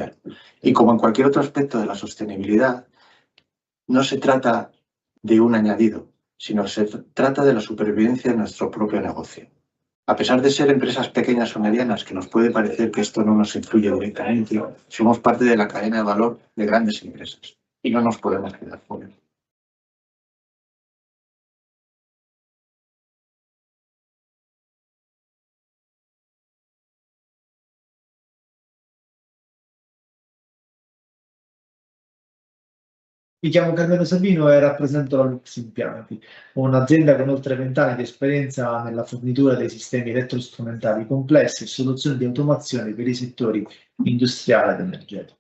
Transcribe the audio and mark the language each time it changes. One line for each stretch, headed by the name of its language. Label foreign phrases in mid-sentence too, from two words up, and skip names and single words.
Spanish: Y como en cualquier otro aspecto de la sostenibilidad, no se trata de un añadido, sino se trata de la supervivencia de nuestro propio negocio. A pesar de ser empresas pequeñas o medianas, que nos puede parecer que esto no nos influye directamente, somos parte de la cadena de valor de grandes empresas y no nos podemos quedar fuera.
Italian: Mi chiamo Carmelo Sabino e rappresento la Lux Impianti, un'azienda con oltre 20 anni di esperienza nella fornitura dei sistemi elettrostrumentali complessi e soluzioni di automazione per i settori industriale ed energetico.